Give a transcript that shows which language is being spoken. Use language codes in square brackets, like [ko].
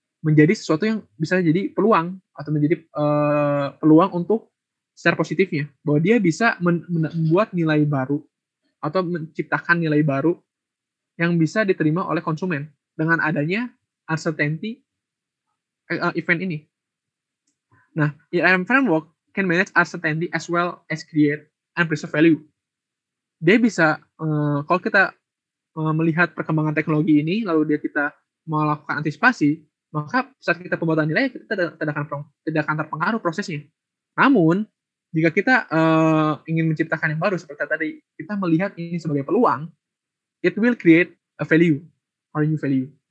[id] menjadi sesuatu yang bisa jadi peluang atau menjadi peluang untuk secara positifnya, bahwa dia bisa membuat nilai baru atau menciptakan nilai baru yang bisa diterima oleh konsumen dengan adanya uncertainty event ini. [en] Nah, ERM framework can manage uncertainty as well as create and preserve value. [id] Dia bisa, kalau kita melihat perkembangan teknologi ini, lalu kita melakukan antisipasi, maka saat kita pembuatan nilai, kita tidak akan terpengaruh prosesnya. Namun, jika kita ingin menciptakan yang baru, seperti tadi, kita melihat ini sebagai peluang, [en] it will create a value, or new value.